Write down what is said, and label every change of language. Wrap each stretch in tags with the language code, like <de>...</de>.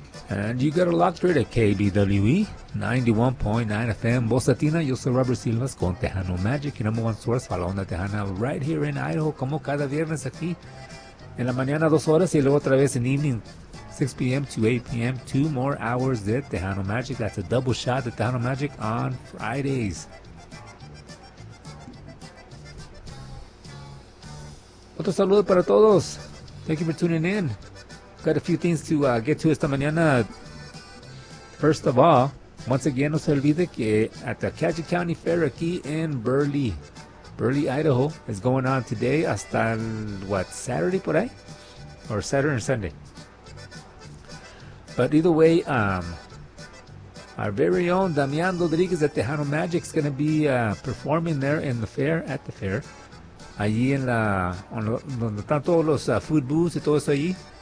<en>And you got a lot straight at KBWE, 91.9 FM, Voz Latina.</en> <es>Yo soy Robert Silvas con Tejano Magic,</es> <en>your number one source for La Onda Tejana, right here in Idaho,</en> <es>como cada viernes aquí, en la mañana 2 horas, y luego otra vez en evening, 6 p.m.</es> <en>to 8 p.m., 2 more hours de Tejano Magic. That's a double shot of Tejano Magic on Fridays.</en> <es>Otro saludo para todos.</es> <en>Thank you for tuning in. Got a few things to get to</en> <es>esta mañana.</es> <en>First of all, once again,</en> <es>no se olvide que</es> <en>at the Cache County Fair aquí in Burley, Idaho, is going on today hasta, Saturday</en> <es>por ahí?</es> <en>Or Saturday and Sunday. But either way, our very own Damian Rodriguez at Tejano Magic is going to be performing there in the fair, at the fair.</en> <es>Allí en la, donde están todos los</es> <en>food booths</en> <es>y todo eso allí.</es>